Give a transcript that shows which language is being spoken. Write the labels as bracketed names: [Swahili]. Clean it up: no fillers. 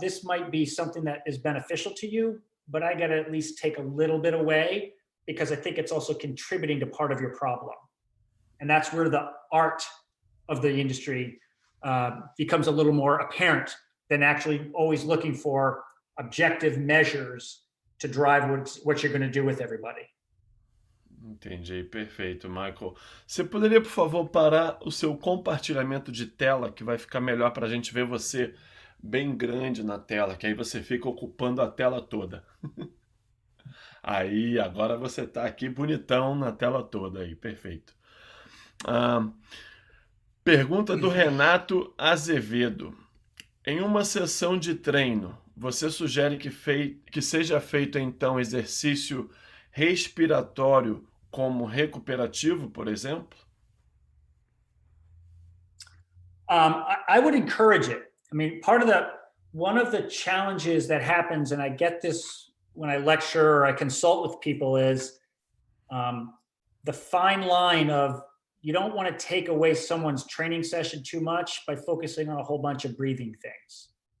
[English] This might be something that is beneficial to you, but I got to at least take a little bit away because I think it's also contributing to part of your problem. And that's where the art of the industry becomes a little more apparent than actually always looking for objective measures to drive what you're going to do with everybody. [Portuguese] Entendi, perfeito, Michael. Você poderia, por favor, parar o seu compartilhamento de tela, que vai ficar melhor para a gente ver você bem grande na tela, que aí você fica ocupando a tela toda. Aí, agora você está aqui bonitão na tela toda aí, perfeito. Pergunta do Renato Azevedo. Em uma sessão de treino, você sugere que seja feito então exercício respiratório como recuperativo, por exemplo? [English] I would encourage it. I mean, one of the challenges that happens, and I get this when I lecture or I consult with people, is the fine line of you don't want to take away someone's training session too much by focusing on a whole bunch of breathing things.